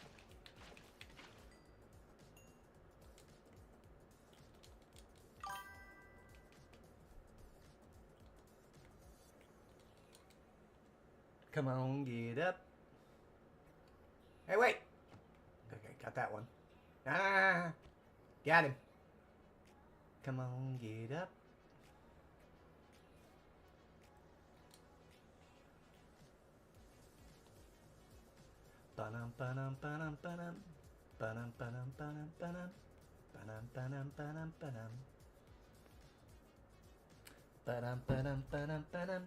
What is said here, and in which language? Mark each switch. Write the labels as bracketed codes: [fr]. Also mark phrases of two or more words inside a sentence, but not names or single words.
[en] Come on, get up. Hey, wait. Okay, got that one. Ah, got him. Come on, get up. Ba-dum, ba-dum, ba-dum, ba-dum. Ba-dum, ba-dum, ba-dum, ba-dum. Ba-dum, ba-dum, ba-dum, ba-dum. Ba-dum, ba-dum, ba-dum, ba-dum.